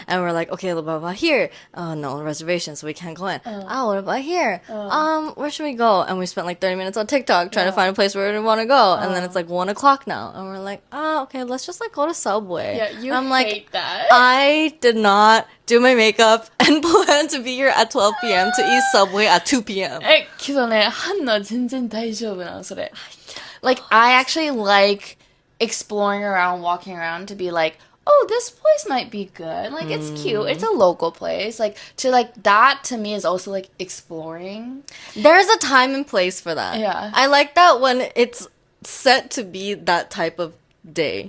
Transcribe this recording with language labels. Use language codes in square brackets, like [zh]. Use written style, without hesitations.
[en] And we're like, okay, blah, blah, blah, here. Oh, no reservation, so we can't go in. Oh, what about here? Where should we go? And we spent like 30 minutes on TikTok trying to find a place where we want to go. And then it's like 1 o'clock now. And we're like, okay, let's just like go to Subway. Yeah, you I'm hate like, that. I did not do my makeup and plan to be here at 12 p.m. to eat Subway at 2 p.m. [ja] けどね、ハンナ全然大丈夫なの、それ。 [en] Like, I actually like exploring around, walking around to be like, oh, this place might be good. Like, it's cute. It's a local place. Like, that to me is also like exploring. There's a time and place for that. Yeah. I like that when it's set to be that type of day.